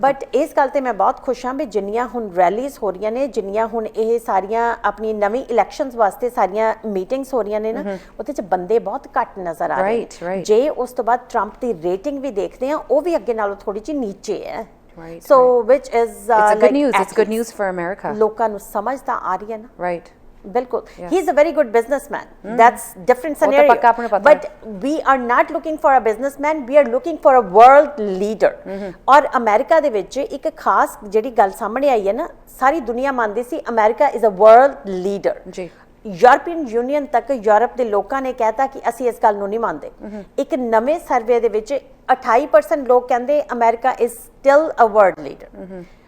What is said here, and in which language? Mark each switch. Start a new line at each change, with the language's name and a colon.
Punjabi: But ਇਸ ਗੱਲ ਤੇ ਮੈਂ ਬਹੁਤ ਖੁਸ਼ ਹਾਂ ਵੀ ਜਿੰਨੀਆਂ ਹੁਣ ਰੈਲੀਜ਼ ਹੋ ਰਹੀਆਂ ਨੇ, ਜਿੰਨੀਆਂ ਹੁਣ ਇਹ ਸਾਰੀਆਂ ਆਪਣੀ ਨਵੀਂ ਇਲੈਕਸ਼ਨਸ ਵਾਸਤੇ ਸਾਰੀਆਂ ਮੀਟਿੰਗਸ ਹੋ ਰਹੀਆਂ ਨੇ ਨਾ, ਉਹਦੇ 'ਚ ਬੰਦੇ ਬਹੁਤ ਘੱਟ ਨਜ਼ਰ ਆ ਰਹੇ ਨੇ। ਜੇ ਉਸ ਤੋਂ ਬਾਅਦ ਟਰੰਪ ਦੀ ਰੇਟਿੰਗ ਵੀ ਦੇਖਦੇ ਆ, ਉਹ ਵੀ ਅੱਗੇ ਨਾਲੋਂ ਥੋੜੀ ਜਿਹੀ ਨੀਚੇ ਹੈ।
English: So which is it's good news. It's good news for America.
Punjabi: ਲੋਕਾਂ ਨੂੰ ਸਮਝ ਤਾਂ ਆ ਰਹੀ ਹੈ ਨਾ।
English: Right.
Punjabi: ਬਿਲਕੁਲ,
English: he is a very good businessman. That's different scenario. But we are not looking for a businessman, we are looking for a world leader.
Punjabi: ਔਰ ਅਮਰੀਕਾ ਦੇ ਵਿੱਚ ਇੱਕ ਖਾਸ ਜਿਹੜੀ ਗੱਲ ਸਾਹਮਣੇ ਆਈ ਹੈ ਨਾ, ਸਾਰੀ ਦੁਨੀਆ ਮੰਨਦੀ ਸੀ America
English: is a world leader.
Punjabi: ਜੀ, ਯੂਰਪੀਅਨ ਯੂਨੀਅਨ ਤੱਕ ਯੂਰਪ ਦੇ ਲੋਕਾਂ ਨੇ ਕਹਿਤਾ ਕਿ ਅਸੀਂ ਇਸ ਗੱਲ ਨੂੰ ਨਹੀਂ ਮੰਨਦੇ। ਇੱਕ ਨਵੇਂ ਸਰਵੇ ਦੇ ਵਿੱਚ 28% ਲੋਕ ਕਹਿੰਦੇ
English: America is still a world leader.